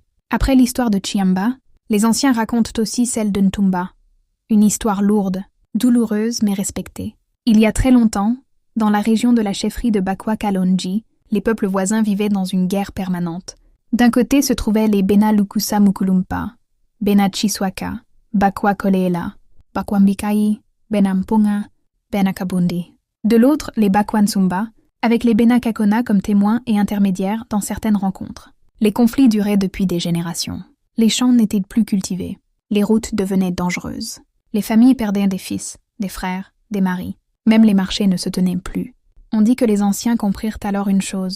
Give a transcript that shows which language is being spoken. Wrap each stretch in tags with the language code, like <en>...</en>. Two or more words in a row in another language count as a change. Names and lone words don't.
<fr>Après l'histoire de Chiamba, les anciens racontent aussi celle de Ntumba. Une histoire lourde, douloureuse mais respectée. Il y a très longtemps, dans la région de la chefferie de Bakwa-Kalonji, les peuples voisins vivaient dans une guerre permanente. D'un côté se trouvaient les Bena Lukusa Mukulumpa, Bena Chiswaka, Bakwa Koleela, Bakwambikai, Bena Mpunga, Bena Kabundi. De l'autre, les Bakwan-Sumba, avec les Bena Kakona comme témoins et intermédiaires dans certaines rencontres. Les conflits duraient depuis des générations. Les champs n'étaient plus cultivés. Les routes devenaient dangereuses. Les familles perdaient des fils, des frères, des maris. Même les marchés ne se tenaient plus. On dit que les anciens comprirent alors une chose.</fr>